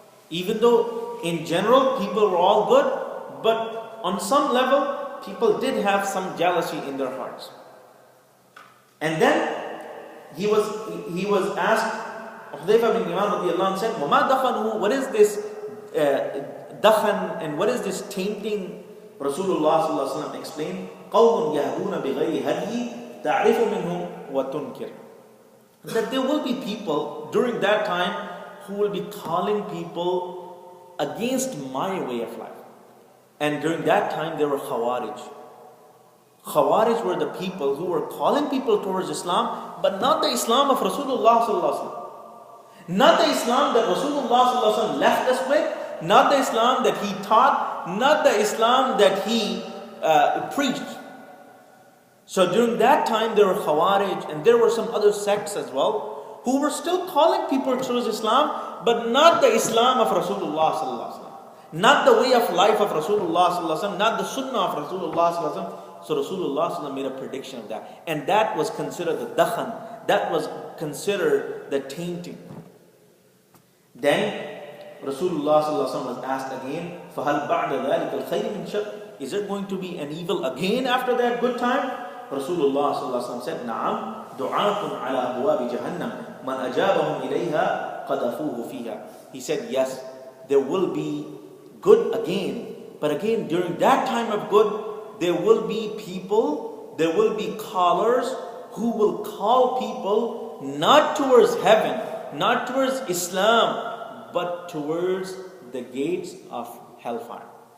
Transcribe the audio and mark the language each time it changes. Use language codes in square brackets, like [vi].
[en] Even though in general people were all good, but on some level people did have some jealousy in their hearts. And then he was asked, Hudayfa bin Yaman radiyallahu anhu said, [ar] وَمَا دَخَنُهُ. [en] What is this dakhan and what is this tainting? Rasulullah sallallahu alaihi wasallam explained, [ar] قَوْمٌ يَهْدُونَ بِغَيْرِ هَدْيِ تَعْرِفُ مِنْهُمْ وَتُنْكِرُ. [en] That there will be people during that time who will be calling people against my way of life. And during that time there were Khawarij. Khawarij were the people who were calling people towards Islam, but not the Islam of Rasulullah sallallahu alaihi wasallam. Not the Islam that Rasulullah sallallahu alaihi wasallam left us with, not the Islam that he taught, not the Islam that he preached. So during that time there were Khawarij, and there were some other sects as well who were still calling people towards Islam, but not the Islam of Rasulullah sallallahu alaihi wasallam, not the way of life of Rasulullah sallallahu alaihi wasallam, not the Sunnah of Rasulullah sallallahu alaihi wasallam. So Rasulullah sallallahu alaihi wasallam made a prediction of that, and that was considered the dakhan, that was considered the tainting. Then Rasulullah sallallahu alaihi wasallam was asked again, [ar] فَهَلْ بَعْدَ ذَلِكَ الْخَيْرِ مِنْ شَرٍ. [en] Is there going to be an evil again after that good time? Rasulullah sallallahu alaihi wasallam said, [ar] نَعَمْ دُعَاةٌ عَلَى أَبْوَابِ جَهَنَّمْ مَنْ أَجَابَهُمْ إِلَيْهَا قَذَفُوهُ فِيهَا. [en] He said, yes, there will be good again, but again during that time of good, there will be people, there will be callers who will call people not towards heaven, not towards Islam, but towards the gates of hellfire.